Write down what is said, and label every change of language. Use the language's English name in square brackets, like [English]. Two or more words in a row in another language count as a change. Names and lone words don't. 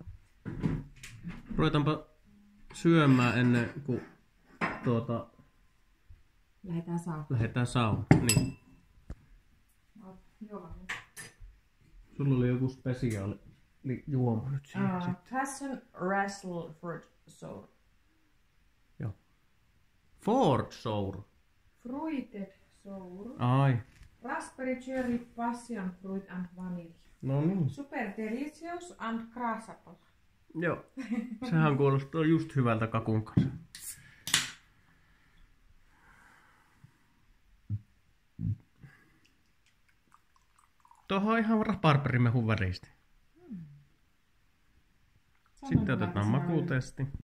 [Finnish] Ruvetaanpa syömään ennen kuin lähdetään saunaan. Niin. Joo. Sulla oli joku spesiaali juoma nyt siinä. Passion Wrestle Fruit Sour. Joo. Ford Sour. Fruited Sour. Ai. [English] Raspberry, cherry, passion fruit and vanilla. [Finnish] No niin. [English] Super delicious and crushable. [Finnish] Joo. Sehän kuulostaa just hyvältä kakun kanssa. Tuohon on ihan raparperimehun väristä. Sitten otetaan makutesti.